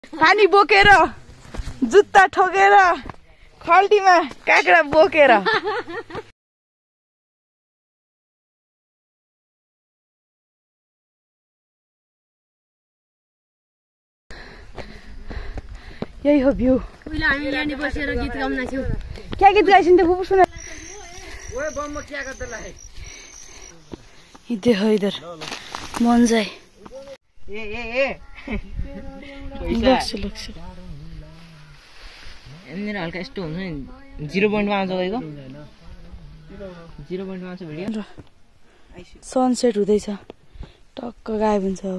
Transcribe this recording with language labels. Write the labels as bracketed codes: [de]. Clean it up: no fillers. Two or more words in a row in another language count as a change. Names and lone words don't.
[ne] पानी बोकेर जुत्ता ठोकेर खल्टीमा काँक्रा बोकेर यही हो भ्यू। क्या गीत गाइसिन् त्यो फुपू सुन। [hi] देखो इधर मनजाई [ne] हल्का यस्तो हुन्छ नि 0 पोइन्टमा आउँछ गएको 0 पोइन्टमा आउँछ भिडियो। सनसेट हुँदैछ टक्क गायब हुन्छ अब।